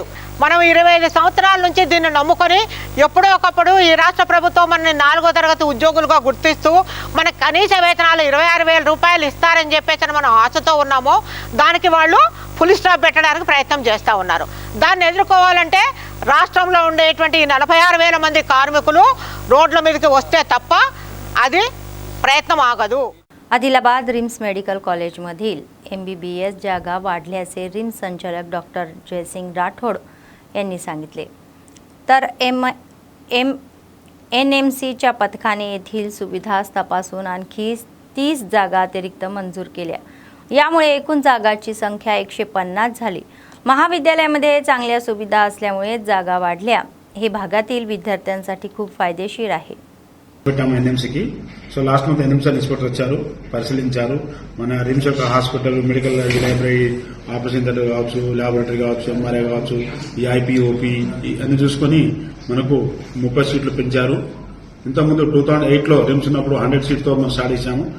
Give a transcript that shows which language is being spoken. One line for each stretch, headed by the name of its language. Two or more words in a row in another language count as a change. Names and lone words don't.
Telugu: మనం 25 సంవత్సరాల నుంచి దీన్ని నమ్ముకొని ఎప్పుడో ఒకప్పుడు ఈ రాష్ట్ర ప్రభుత్వం మనని 4వ తరగతి ఉద్యోగులుగా గుర్తిస్తూ మనకు కనీస వేతనాలు 26,000 రూపాయలు ఇస్తారని చెప్పేసి మనం ఆశతో ఉన్నామో దానికి వాళ్ళు
English: full stop
Telugu: పెట్టడానికి ప్రయత్నం చేస్తూ ఉన్నారు. దాన్ని ఎదుర్కోవాలంటే రాష్ట్రంలో ఉండేటువంటి 46,000 మంది కార్మికులు రోడ్ల మీదకి వస్తే తప్ప అది ప్రయత్నం ఆగదు.
Marathi: आदिलाबाद रिम्स मेडिकल कॉलेजमधील MBBS जागा वाढल्याचे रिम्स संचालक डॉक्टर जयसिंग राठोड यांनी सांगितले. तर NMCच्या पथकाने येथील सुविधा तपासून आणखी 30 जागा अतिरिक्त मंजूर केल्या. यामुळे एकूण जागाची संख्या 150 झाली. महाविद्यालयामध्ये चांगल्या सुविधा असल्यामुळे जागा वाढल्या. हे भागातील विद्यार्थ्यांसाठी खूप फायदेशीर आहे.
Telugu: NMCకి సో
English: last month
Telugu: NMC ఇన్స్పెక్టర్ వచ్చారు, పరిశీలించారు. మన రిమ్స్ యొక్క హాస్పిటల్,
English: medical library, operation theater
Telugu: కావచ్చు, ల్యాబొరేటరీ కావచ్చు, MRI కావచ్చు, ఈ IP, OP అన్ని చూసుకొని మనకు 30 సీట్లు పెంచారు. ఇంతకుముందు 2008లో రిమ్స్ ఉన్నప్పుడు 100 సీట్తో మనం స్టార్ట్ చేశాము.